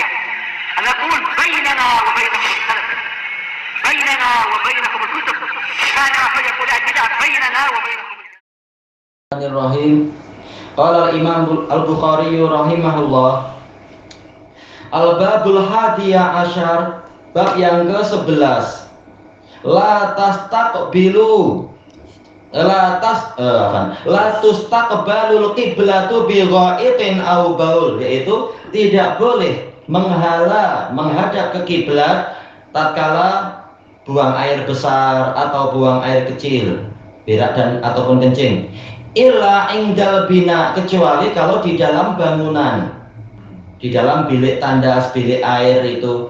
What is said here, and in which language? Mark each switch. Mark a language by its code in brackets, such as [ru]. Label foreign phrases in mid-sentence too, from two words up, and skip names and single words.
[ar] نقول بيننا وبينكم السلف، بيننا وبينكم الكتب، كان فيقول البدع بيننا وبينكم. بسم الله الرحمن الرحيم. قال الإمام البخاري رحمه الله. الباب الحادي عشر, [ms] bab yang ke-11. [ar] لا تستقبل لا تستقبل القبلة بغائط أو بول, [ms] yaitu tidak boleh menghadap ke kiblat tatkala buang air besar atau buang air kecil, berak dan ataupun kencing. [ar] إلا عند البناء, [ms] kecuali kalau di dalam bangunan, di dalam bilik tandas, bilik air itu.